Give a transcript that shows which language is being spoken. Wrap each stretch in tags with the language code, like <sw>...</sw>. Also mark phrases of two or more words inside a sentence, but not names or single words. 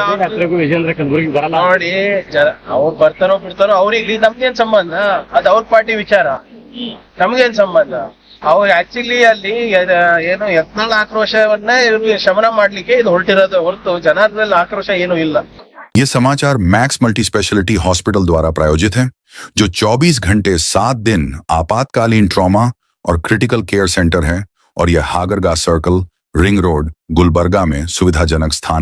<kn>ವಿಜೇಂದ್ರ ಕಲಬುರ್ಗಿ ಬರಲ್ಲ ನೋಡಿ, ಅವ್ರು ಬರ್ತಾರೋ ಬಿಡ್ತಾರೋ ಅವ್ರಿಗೆ ನಮ್ಗೇನ್ ಸಂಬಂಧ? ಅದು ಅವ್ರ ಪಾರ್ಟಿ ವಿಚಾರ, ನಮ್ಗೇನ್ ಸಂಬಂಧ? ಅವ್ರು ಆಕ್ಚುಲಿ ಅಲ್ಲಿ ಏನು ಯತ್ನಾಳ್ ಆಕ್ರೋಶವನ್ನ ಇವ್ರಿಗೆ ಶಮನ ಮಾಡ್ಲಿಕ್ಕೆ ಇದು ಹೊರಟಿರೋದು ಹೊರತು ಜನಾರ್ದನಲ್ಲಿ ಆಕ್ರೋಶ ಏನೂ ಇಲ್ಲ.</kn> <hi>ये समाचार मैक्स मल्टी स्पेशलिटी हॉस्पिटल द्वारा प्रायोजित है, जो 24 घंटे 7 दिन आपातकालीन ट्रॉमा और क्रिटिकल केयर सेंटर है और यह हागरगा सर्कल, रिंग रोड, गुलबर्गा में सुविधाजनक स्थान</hi>